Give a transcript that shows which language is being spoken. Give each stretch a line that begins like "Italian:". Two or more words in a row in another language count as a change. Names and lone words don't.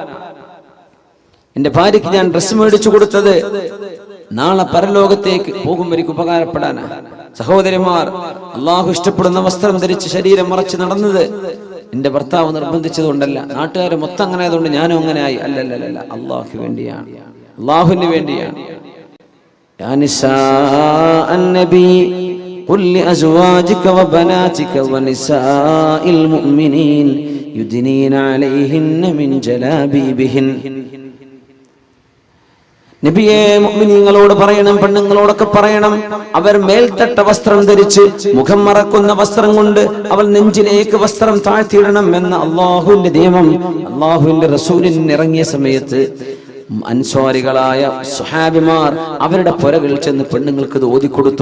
Malayalam: എന്റെ ഭാര്യയ്ക്ക് ഞാൻ ഡ്രസ്സ് മേടിച്ചു കൊടുത്തത് നാളെ പരലോകത്തേക്ക് പോകുമ്പോഴേക്ക് ഉപകാരപ്പെടാനാ. സഹോദരിമാർ, അള്ളാഹു ഇഷ്ടപ്പെടുന്ന വസ്ത്രം ധരിച്ച് ശരീരം മറച്ച് നടന്നത് എന്റെ ഭർത്താവ് നിർബന്ധിച്ചത് കൊണ്ടല്ല, നാട്ടുകാർ മൊത്തം അങ്ങനെ ആയതുകൊണ്ട് ഞാനും അങ്ങനെ ആയി. അല്ലല്ല, അള്ളാഹുവിന് വേണ്ടിയാണ്, അള്ളാഹുവിന് വേണ്ടിയാണ്.
Arabic: يا نساء النبي قل لأزواجك وبناتك ونساء المؤمنين يدنين عليهن من جلابيبهن.
Malayalam: നബിയെ, മുഅ്മിനീങ്ങളോട് പറയണം, പെണ്ണുങ്ങളോടൊക്കെ പറയണം, അവർ മേൽത്തട്ട വസ്ത്രം ധരിച്ച് മുഖം മറക്കുന്ന വസ്ത്രം കൊണ്ട് അവൾ നെഞ്ചിലേക്ക് വസ്ത്രം താഴ്ത്തിയിടണം എന്ന അള്ളാഹുവിന്റെ നിയമം അള്ളാഹുവിന്റെ റസൂലിന് ഇറങ്ങിയ സമയത്ത് അൻസ്വാരികളായ സുഹാബിമാർ അവരുടെ പുരകളിൽ ചെന്ന് പെണ്ണുങ്ങൾക്ക് ഇത് ഓതിക്കൊടുത്തു.